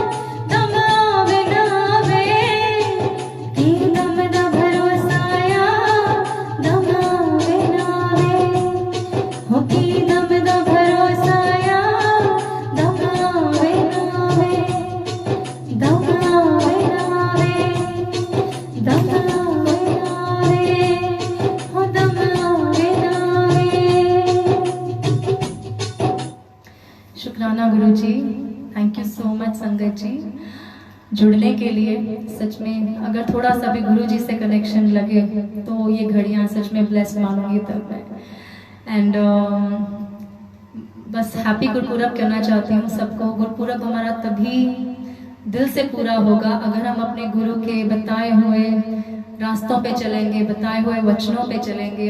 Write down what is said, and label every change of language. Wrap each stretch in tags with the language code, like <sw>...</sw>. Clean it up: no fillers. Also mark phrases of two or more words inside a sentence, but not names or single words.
<pa>ਦਮ ਆਵੇ ਨਾ ਆਵੇ ਕੀ ਦਮ ਦਾ ਭਰੋਸਾ ਯਾ, ਦਮ ਆਵੇ ਨਾ ਆਵੇ ਹੋ ਕੀ ਦਮ ਦਾ ਭਰੋਸਾ ਯਾ, ਦਮ ਆਵੇ ਨਾ ਆਵੇ, ਦਮ ਆਵੇ ਨਾ ਆਵੇ, ਦਮ ਆਵੇ ਨਾ ਆਵੇ ਹੋ ਦਮ ਆਵੇ ਨਾ ਆਵੇ।</pa> <hi>शुक्राना गुरु जी,</hi> <en>thank you so much</en> <hi>संगत जी जुड़ने के लिए। सच में अगर थोड़ा सा भी गुरु जी से कनेक्शन लगे तो ये घड़ियाँ सच में ब्लेस्ड मानूंगी तब मैं। एंड बस हैप्पी गुरपुरब कहना चाहती हूँ सबको। गुरपुरब हमारा तभी दिल से पूरा होगा अगर हम अपने गुरु के बताए हुए रास्तों पे चलेंगे, बताए हुए वचनों पे चलेंगे।</hi>